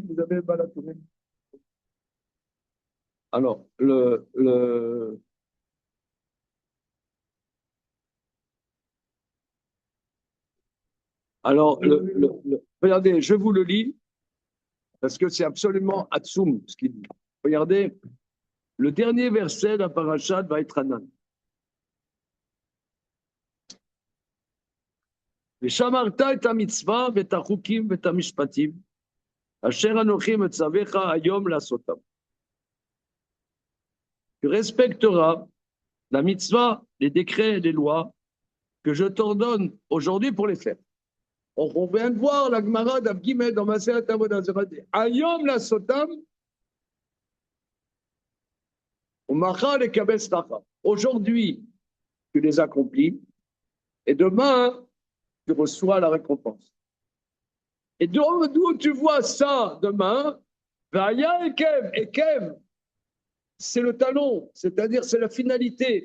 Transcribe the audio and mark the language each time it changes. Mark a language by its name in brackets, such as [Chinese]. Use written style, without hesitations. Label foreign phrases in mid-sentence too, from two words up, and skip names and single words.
[French] Vous avez le Balatourim. Alors, regardez, je vous le lis parce que c'est absolument Hatsoum ce qu'il dit. Regardez, le dernier verset de la parasha va être Hanan. [Hebrew] ושמרת את המצווה ואת החוקים ואת המשפטים, אשר אנוכי מצווך היום לעשותם. [French] Tu respecteras la mitzvah, les décrets, les lois que je t'ordonne aujourd'hui pour les faire. On vient de voir la Gemara d'Avgimed dans Maseret Avodah Zarah. [Hebrew] Ayom לעשותם, ומחר לקבל שכר. [French] Aujourd'hui, tu les accomplis, et demain, tu reçois la récompense. Et d'où tu vois ça demain? Vaya Ekev, c'est le talon, c'est-à-dire c'est la finalité.